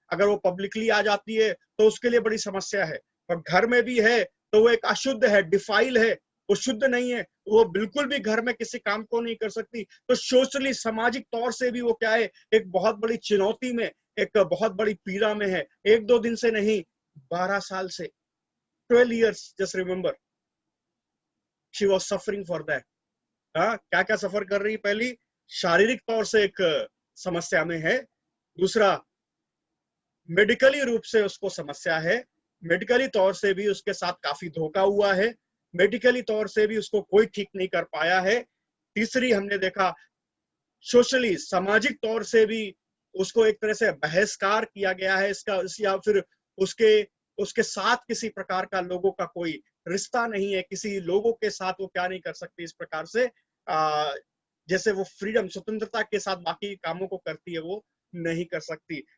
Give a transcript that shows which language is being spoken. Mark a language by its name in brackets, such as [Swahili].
[Hindi] अगर वो पब्लिकली आ जाती है तो उसके लिए बड़ी समस्या है, और घर में भी है तो वो एक अशुद्ध है, डिफाइल है, वो शुद्ध नहीं है, वो बिल्कुल भी घर में किसी काम को नहीं कर सकती। तो सोशली, सामाजिक तौर से भी वो क्या है, एक बहुत बड़ी चुनौती में, एक बहुत बड़ी पीड़ा में है। 1-2 दिन से नहीं, 12 साल से, [English] 12 years, just remember, she was suffering for that। [Hindi] हाँ, क्या क्या सफर कर रही? पहली, शारीरिक तौर से एक समस्या में है। दूसरा, मेडिकली रूप से उसको समस्या है, मेडिकली तौर से भी उसके साथ काफी धोखा हुआ है, मेडिकली तौर से भी उसको कोई ठीक नहीं कर पाया है। तीसरी, हमने देखा सोशली, सामाजिक तौर से भी उसको एक तरह से बहिष्कार किया गया है इसका, या फिर उसके उसके साथ किसी प्रकार का लोगों का कोई रिश्ता नहीं है, किसी लोगों के साथ वो क्या नहीं कर सकती इस प्रकार से, जैसे वो फ्रीडम, स्वतंत्रता के साथ बाकी कामों को करती है, वो नहीं कर सकती।